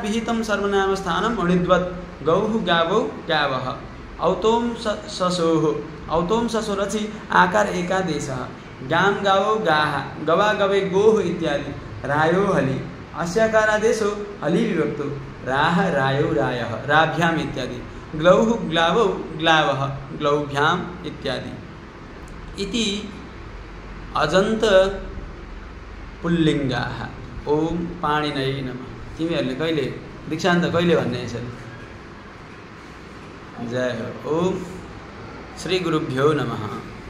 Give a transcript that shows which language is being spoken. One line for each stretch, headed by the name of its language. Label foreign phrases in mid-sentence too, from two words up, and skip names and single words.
Sanskrit: विहितं सर्वनामस्थानम् अणिद्वत् गौः गावौ गावः औतों ससोः औतों ससो रचि आकार एकादेशः गां गावौ गाः गवा गवे गोः इत्यादि रायो हलि अस्याकारादेशो हलि विभक्तो राह रायो रायः राभ्याम् इत्यादि ग्लौः ग्लावौ ग्लावः ग्लौभ्याम् इत्यादि इति अजन्त पुल्लिङ्गाः। ओम पाणिनये नमः।
Nepali: तिमीहरूले कहिले दीक्षान्त कहिले भन्ने यसरी?
Sanskrit: जय हो। ओम श्री गुरुभ्यो नमः।